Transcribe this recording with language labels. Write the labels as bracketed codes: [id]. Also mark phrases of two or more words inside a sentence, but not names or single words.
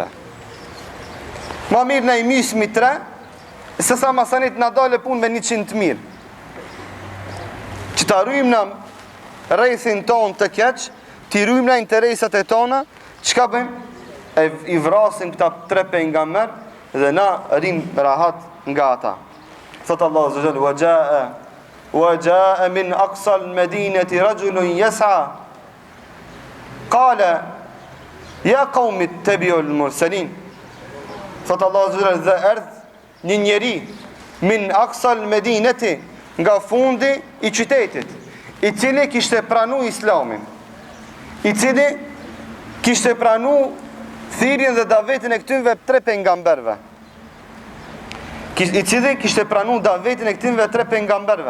[sq] Ma mirë na i mismi 3, se sa masanit na dale pun me 100 të mirë. Që ta rujmë na rejthin tonë të keq, t'i rujmë na interesat e tona, çka bëjmë? E i vrasim këta 3 pejgamber, dhe na rim rahat nga ata. [ar] Thot الله عز وجل وجاء من أقصى المدينة رجل يسعى قال يا قوم اتبعوا المرسلين. [sq] Thot Allah [ar] عز وجل [sq] dhe erdh një njeri [ar] من أقصى المدينة, [sq] nga fundi i qytetit, i cili kishte pranu islamin, i cili kishte pranu thirrjen dhe davetin e këtyre 3 pejgamberëve. I cili kishte pranu davetin e këtyre 3 pejgamberëve.